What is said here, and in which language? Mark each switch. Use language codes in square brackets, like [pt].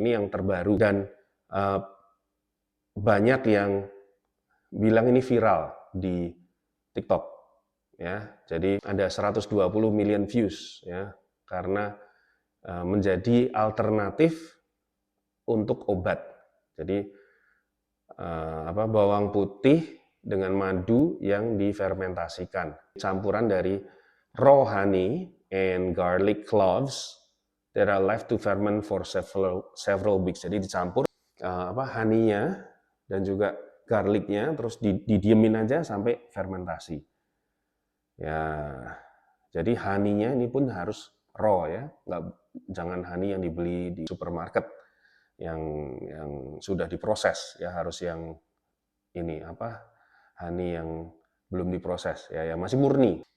[id] Ini yang terbaru dan banyak yang bilang ini viral di TikTok ya. Jadi ada 120 million views ya karena menjadi alternatif untuk obat. Jadi bawang putih dengan madu yang difermentasikan. Campuran dari [en] raw honey and garlic cloves that are left to ferment for several weeks. [id] Jadi dicampur honey-nya dan juga garlicnya, terus didiemin aja sampai fermentasi. Ya, jadi honey-nya ini pun harus raw ya, jangan honey yang dibeli di supermarket yang sudah diproses ya, harus yang ini honey yang belum diproses ya, yang masih murni.